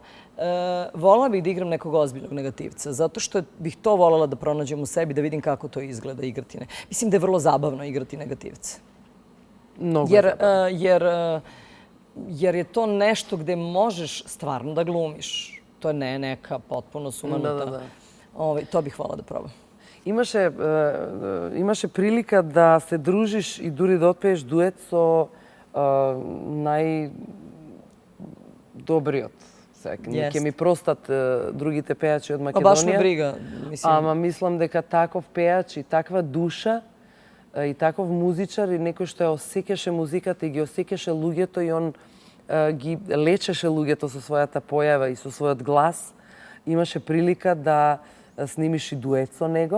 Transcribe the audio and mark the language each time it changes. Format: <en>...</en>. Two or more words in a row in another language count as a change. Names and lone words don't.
<sr>Volila bih da igram nekog ozbiljnog negativca, zato što bih to voljela da pronađem u sebi, da vidim kako to izgleda igrati. Mislim da je vrlo zabavno igrati negativce. Mnogo jer je to nešto gde možeš stvarno da glumiš. To je neka potpuno sumanuta. To bih voljela da probam.</sr> <mk>Имаше прилика да се дружиш и дури да отпееш дует со најдобриот. Ќе ми простат другите пејачи од Македонија. Баш ме брига. Ама мислам дека таков пејач и таква душа и таков музичар и некој што ја осеќаше музиката и ги осеќаше луѓето и он ги лечеше луѓето со својата појава и со својот глас, имаше прилика да снимиш и дует со него.</mk>